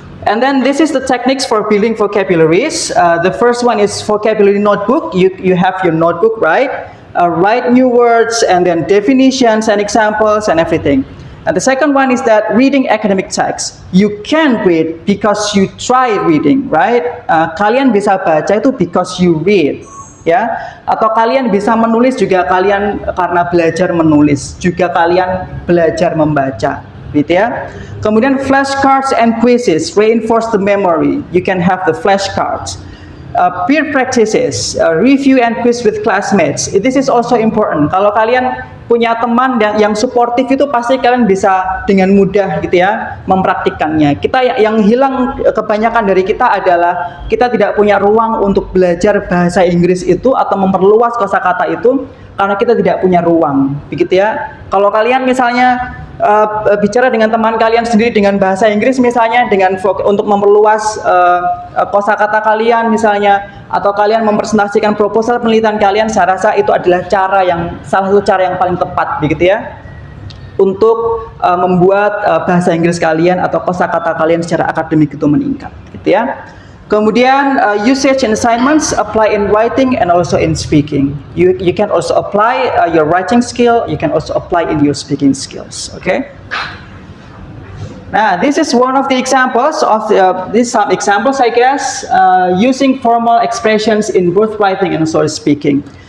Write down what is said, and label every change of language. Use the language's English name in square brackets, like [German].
[English] And then this is the techniques for building vocabularies. The first one is vocabulary notebook. You have your notebook, right? Write new words and then definitions and examples and everything. And the second one is that reading academic text. You can read because you try reading, right? [Indonesian] Kalian bisa baca itu [English] because you read, [Indonesian] ya. Atau kalian bisa menulis juga kalian karena belajar menulis. Juga kalian belajar membaca, gitu ya. Kemudian [English] flashcards and quizzes reinforce the memory. You can have the flashcards. Peer practices, review and quiz with classmates. This is also important. [Indonesian] Kalau kalian punya teman yang suportif itu pasti kalian bisa dengan mudah gitu ya mempraktikkannya. Kita yang hilang kebanyakan dari kita adalah kita tidak punya ruang untuk belajar bahasa Inggris itu atau memperluas kosakata itu karena kita tidak punya ruang, begitu ya. Kalau kalian misalnya bicara dengan teman kalian sendiri dengan bahasa Inggris misalnya untuk memperluas kosakata kalian misalnya, atau kalian mempresentasikan proposal penelitian kalian, saya rasa itu adalah salah satu cara yang paling tepat, begitu ya, untuk membuat bahasa Inggris kalian atau kosakata kalian secara akademik itu meningkat, gitu ya. Kemudian [English] usage and assignments apply in writing and also in speaking. You can also apply your writing skill. You can also apply in your speaking skills. Okay. Now this is one of the examples of these some examples, I guess, using formal expressions in both writing and also speaking.